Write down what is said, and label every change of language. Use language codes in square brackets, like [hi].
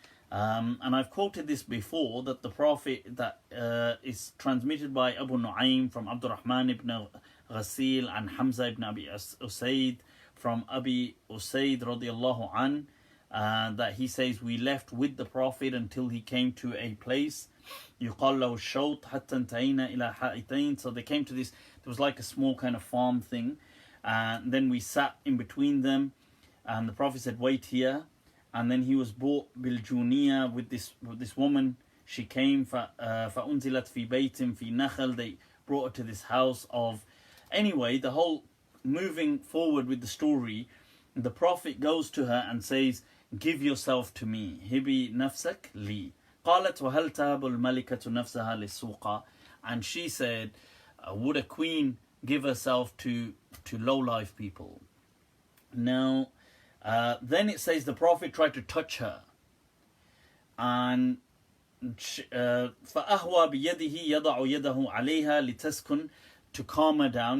[en] And I've quoted this before, that the Prophet, that is transmitted by Abu Nu'aym from Abdurrahman ibn Ghasil and Hamza ibn Abi Usaid from Abi Usaid radiallahu an, that he says, we left with the Prophet until he came to a place [ar] يقال له الشوط حتى انتهينا إلى حائطين. [en] So they came to this, there was like a small kind of farm thing, and then we sat in between them, and the Prophet said, wait here. And then he was brought biljuniya with this woman. She came [ar] فأنزلت في بيت في نخل. [en] They brought her to this house of, anyway, the whole moving forward with the story, the Prophet goes to her and says, give yourself to me. [ar] Hibi nafsak li. قالت وهل تهب الملكة نفسها للسوقة. [en] And she said, would a queen give herself to low-life people? Now, then it says the Prophet tried to touch her, and [ar] فأهوى بيده يضع يده عليها لتسكن, [en] to calm her down.